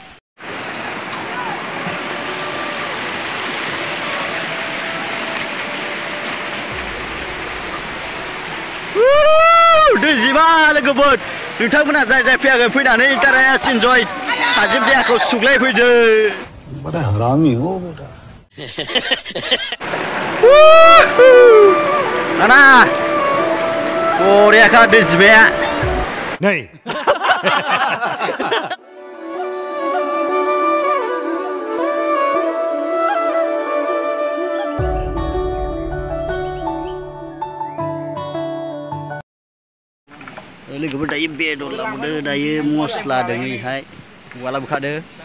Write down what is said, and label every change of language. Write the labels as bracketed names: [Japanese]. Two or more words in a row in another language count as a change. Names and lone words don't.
[Bodo] दैजिमा लोगोफोर नोंथांमोना जाय फैयाखै फैनानै इन्टारेस्ट इन्जय थाजिम देहाखौ सुग्लायफैदो। [Hindi] बड़ा हरामी हो बेटा। [Bodo] Nana, Korea kan दैजिमाया। [Hindi] नहीं। [Bodo] लोगोफोर दायो बेदर लाबोदो, दायो मस्ला दोङैहाय औवा लाबोखादो।